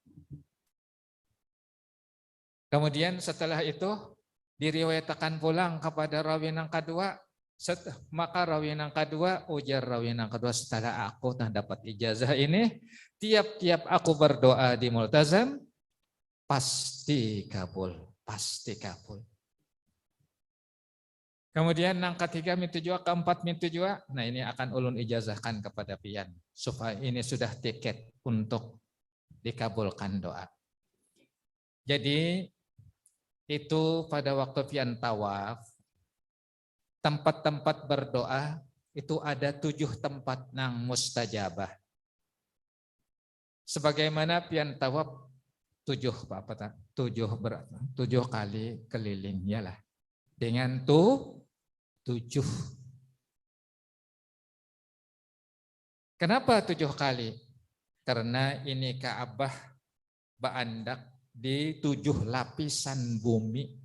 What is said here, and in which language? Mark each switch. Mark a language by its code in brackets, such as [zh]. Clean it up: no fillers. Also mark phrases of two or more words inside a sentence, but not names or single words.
[id] Kemudian setelah itu diriwayatkan pulang kepada rawi yang kedua, maka rawi yang kedua ujar rawi yang kedua, setelah aku dapat ijazah ini, tiap-tiap aku berdoa di multazam pasti kabul, pasti kabul. [bjn] Kemudian yang ketiga mintu jua, keempat mintu jua, nah ini akan ulun ijazahkan kepada pian supaya ini sudah tiket untuk dikabulkan doa. [id] Jadi itu pada waktu pian tawaf, tempat-tempat berdoa itu ada 7 tempat nang mustajabah. Sebagaimana pian tawaf 7 kali keliling, yalah. Dengan 7. Kenapa 7 kali? Karena ini Ka'bah baandak di 7 lapisan bumi.